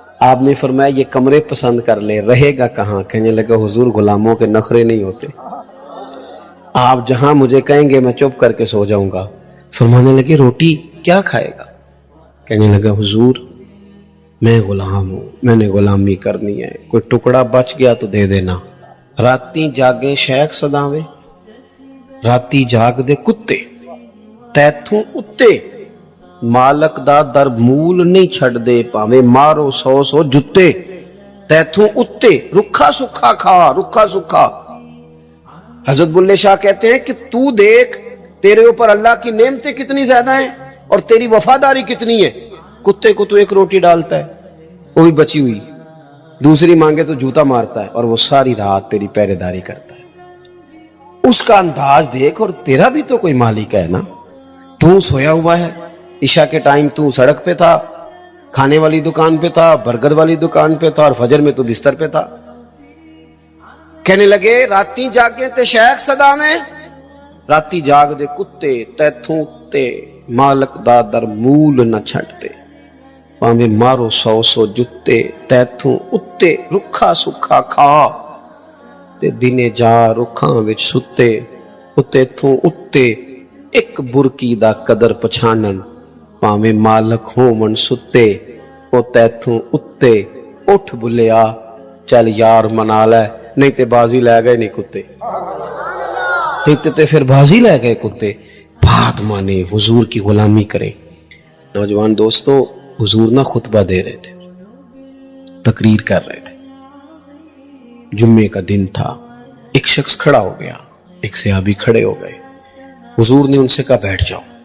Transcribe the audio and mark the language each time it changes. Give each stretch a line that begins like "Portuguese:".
Urdu: آپ نے فرمایا یہ کمرے پسند کر لے, رہے گا کہاں؟ کہنے لگا حضور غلاموں کے نخرے نہیں ہوتے, آپ جہاں مجھے کہیں گے میں چپ کر کے سو جاؤں گا. فرمانے لگے روٹی کیا کھائے گا؟ کہنے لگا حضور میں غلام ہوں, میں نے غلامی کرنی ہے, کوئی ٹکڑا بچ گیا تو دے دینا.
Punjabi: راتی جاگے شیخ سداویں, راتی جاگ دے کتے, تیتھوں اتے مالک دا در مول نہیں چھڑ دے, پاویں مارو 100 جتے. تیتھوں اتے رکھا سکھا کھا, رکھا سکھا.
Urdu: حضرت بلے شاہ کہتے ہیں کہ تو دیکھ تیرے اوپر اللہ کی نعمتیں کتنی زیادہ ہیں اور تیری وفاداری کتنی ہے. کتے کو تو ایک روٹی ڈالتا ہے وہ بھی بچی ہوئی, دوسری مانگے تو جوتا مارتا ہے, اور وہ ساری رات تیری پہرے داری کرتا ہے. اس کا انداز دیکھ, اور تیرا بھی تو کوئی مالک ہے نا. تو سویا ہوا ہے, عشاء کے ٹائم تو سڑک پہ تھا, کھانے والی دکان پہ تھا, برگر والی دکان پہ تھا, اور فجر میں تو بستر پہ تھا.
Punjabi: کہنے لگے راتی جاگے تے شیخ صدا میں, راتی جاگ دے کتے, تیتھوں تے مالک دا در مول نہ چھٹتے, پاویں مارو 100 جتے. تیتھوں اتے رکھا سکھا کھا, تے دنے جا رکھاں وچ ستے. تیتھوں اتے ایک برکی دا قدر پچھانن, پاویں مالک ہومن ستے. او تیتھوں اتے اٹھ بلیا, چل یار منا لے, نہیں تے بازی لے گئے نہیں کتے, نہیں تے پھر بازی لے گئے کتے.
Urdu: بات مانے, حضور کی غلامی کریں. نوجوان دوستو, حضور نہ خطبہ دے رہے تھے, تقریر کر رہے تھے. جمعے کا دن تھا, ایک شخص کھڑا ہو گیا, ایک صحابی کھڑے ہو گئے. حضور نے ان سے کہا بیٹھ جاؤ.